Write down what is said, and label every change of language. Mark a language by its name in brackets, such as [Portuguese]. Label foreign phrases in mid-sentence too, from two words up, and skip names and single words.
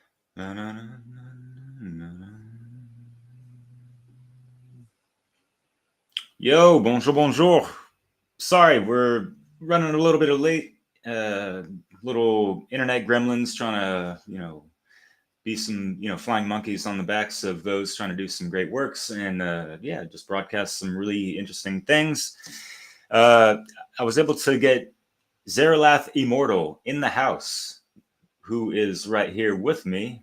[French] Na, na, na, na, na. Yo, bonjour, bonjour. [English] Sorry, we're running a little bit of late. Little internet gremlins trying to, be some, flying monkeys on the backs of those trying to do some great works and, yeah, just broadcast some really interesting things. Uh, I was able to get Zerilath Immortal in the house, who is right here with me.